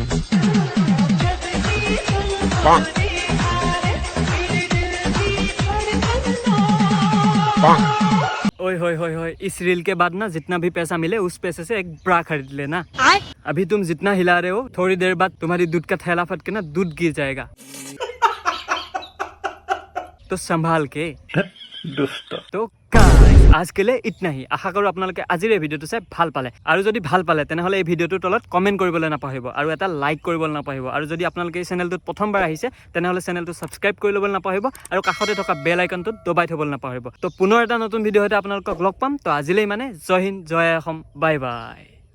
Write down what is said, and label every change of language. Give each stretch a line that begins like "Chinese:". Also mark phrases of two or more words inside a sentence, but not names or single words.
Hindi: ओए होए होए होए इस रील के बाद ना जितना भी पैसा मिले उस पैसे से एक ब्रा खरीद लेना अभी तुम जितना हिला रहे हो थोड़ी देर बाद तुम्हारी दूध का थैला फट के ना दूध गिर जाएगा तो संभाल के तो guys, आज के लिए इतना ही
Assamese: आशा करो আপোনালোকে আজিৰ এই ভিডিওটো চাই ভাল পালে আৰু যদি ভাল পালে তেনেহলে এই ভিডিওটোৰ তলত কমেন্ট কৰিবলৈ নাপাহৰিব আৰু এটা লাইক কৰিবলৈ নাপাহৰিব আৰু যদি আপোনালোকে এই চেনেলটোত প্ৰথমবাৰ আহিছে তেনেহলে চেনেলটো সাবস্ক্ৰাইব কৰি ল'বলৈ নাপাহৰিব আৰু কাষতে থকা বেল আইকনটো দবাই থবলৈ নাপাহৰিব তো পুনৰ এটা নতুন ভিডিও হতে আপোনালোকক লগ পাম তো আজিলৈ মানে জয় হিন্দ জয় অসম
English: bye bye